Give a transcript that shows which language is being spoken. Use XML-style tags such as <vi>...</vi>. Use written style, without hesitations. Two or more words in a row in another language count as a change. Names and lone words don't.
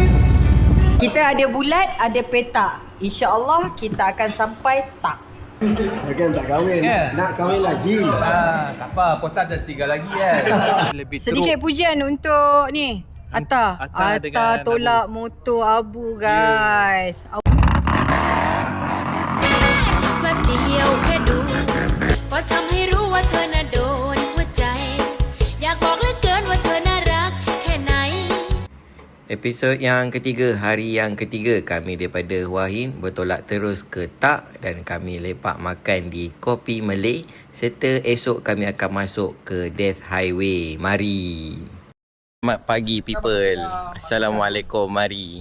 <ms>Kita ada bulat, ada petak. InsyaAllah kita akan sampai tak. Kan tak kahwin, nak kahwin lagi. Tak apa, kota ada 3 lagi kan. Lebih Sedikit pujian untuk ni Atta. Atta tolak motor Abu guys.</ms> <th>แบบเดียวแค่ดูก็ทำให้รู้ว่าเธอน่ะโดนหัวใจอยากบอกเหลือเกินว่าเธอน่ารักแค่ไหน</th> <ms>Episod yang ketiga, hari yang ketiga kami daripada Wahin bertolak terus ke Tak dan kami lepak makan di Kopi Malay serta esok kami akan masuk ke Death Highway. Mari. Selamat pagi people. Assalamualaikum, mari.</ms>